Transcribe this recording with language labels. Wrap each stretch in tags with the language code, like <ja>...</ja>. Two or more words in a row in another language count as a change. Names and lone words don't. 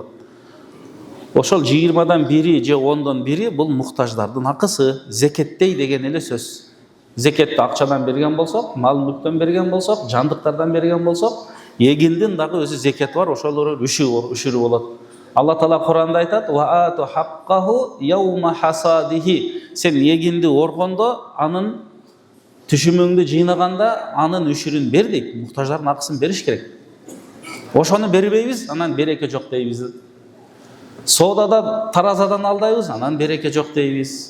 <ky>Ошол 20дан 1 же 10дон 1 бул муктаждардын акысы, зекеттей деген эле сөз. Зекетти акчадан берген болсок, мал мүлктөн берген болсок, жандыктардан берген болсок, эгиндин дагы өзү зекети бар, ошолор үшүрү болот. Алла Таала Куранда айтат:</ky> <ar>"وآتوا حقه يوم حصاده."</ar> <ky>Сен эгинди оргондо, анын түшүмүңдү жыйнаганда, анын үшүрүн бер дейт. Муктаждардын акысын бериш керек. Ошону бербейбиз, анан береке жок дейбиз. Соодада таразадан алдайбыз, анан береке жок дейбиз.</ky>